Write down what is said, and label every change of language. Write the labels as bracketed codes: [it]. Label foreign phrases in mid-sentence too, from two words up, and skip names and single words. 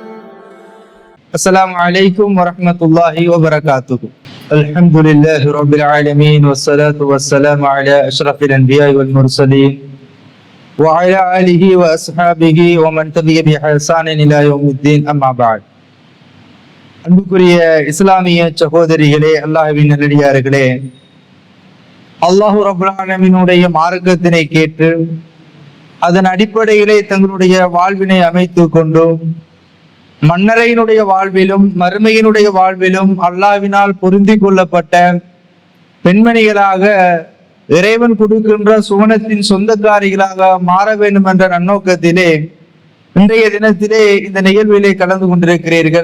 [ar] السلام عليكم ورحمة الله وبركاته. الحمد لله رب العالمين والصلاة والسلام على أشرف الأنبياء والمرسلين وعلى آله وأصحابه ومن تبعهم بإحسان إلى يوم الدين. أما بعد. [ta] அன்புக்குரிய இஸ்லாமிய சகோதரிகளே, அல்லாஹ்வின் நல்லடியார்களே, [ar] الله رب العالمين [ta] மார்க்கத்தினை கேட்டு அதன் அடிப்படையிலே தங்களுடைய வாழ்வினை அமைத்துக் கொண்டு மன்னரையினுடைய வாழ்விலும் மறுமையினுடைய வாழ்விலும் அல்லாஹ்வினால் பொருந்தி கொள்ளப்பட்ட பெண்மணிகளாக இறைவன் கொடுக்கின்ற சுவனத்தின் சொந்தக்காரிகளாக மாற வேண்டும் என்ற நன்னோக்கத்திலே இன்றைய தினத்திலே இந்த நிகழ்விலே கலந்து கொண்டிருக்கிறீர்கள்.